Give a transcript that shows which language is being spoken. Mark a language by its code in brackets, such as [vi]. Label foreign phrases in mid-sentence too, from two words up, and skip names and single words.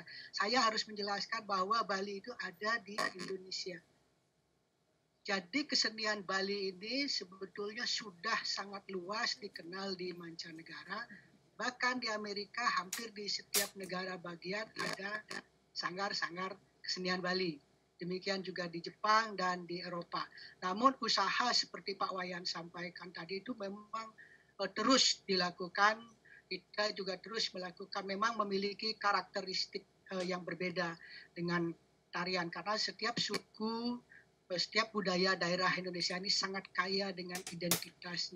[id] Saya harus menjelaskan bahwa Bali itu ada di Indonesia. Jadi kesenian Bali ini sebetulnya sudah sangat luas dikenal di mancanegara. Bahkan di Amerika hampir di setiap negara bagian ada sanggar-sanggar kesenian Bali. Demikian juga di Jepang dan di Eropa. Namun usaha seperti Pak Wayan sampaikan tadi itu memang terus dilakukan. Kita juga terus melakukan, memang memiliki karakteristik yang berbeda dengan tarian. Karena setiap suku, setiap budaya daerah Indonesia ini sangat kaya dengan identitasnya.